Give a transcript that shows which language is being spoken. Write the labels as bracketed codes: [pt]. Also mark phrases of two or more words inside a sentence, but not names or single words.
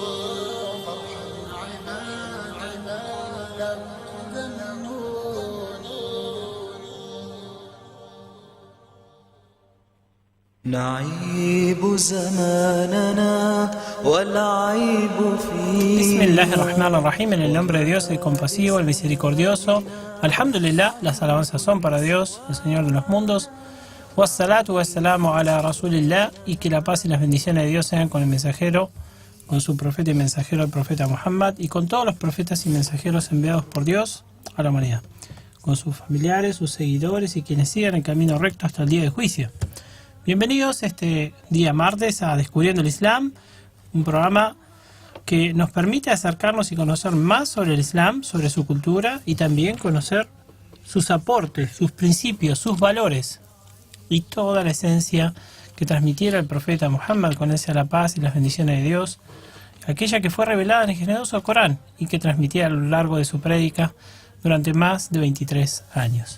[ar] فارحم عبادا ذنوني. نعيب زماننا والعيب فيه. بسم الله الرحمن الرحيم. [es] En el nombre de Dios, el compasivo, el misericordioso. Alhamdulillah, las alabanzas son para Dios, el Señor de los mundos. [ar] والصلاة والسلام على رسول الله. [es] Y que la paz y las bendiciones de Dios sean con el mensajero, con su profeta y mensajero, el profeta Muhammad, y con todos los profetas y mensajeros enviados por Dios a la humanidad, con sus familiares, sus seguidores y quienes sigan el camino recto hasta el día del juicio. Bienvenidos este día martes a Descubriendo el Islam, un programa que nos permite acercarnos y conocer más sobre el Islam, sobre su cultura y también conocer sus aportes, sus principios, sus valores y toda la esencia que transmitiera el profeta Muhammad, con él sea la paz y las bendiciones de Dios, aquella que fue revelada en el generoso Corán y que transmitía a lo largo de su prédica durante más de 23 años.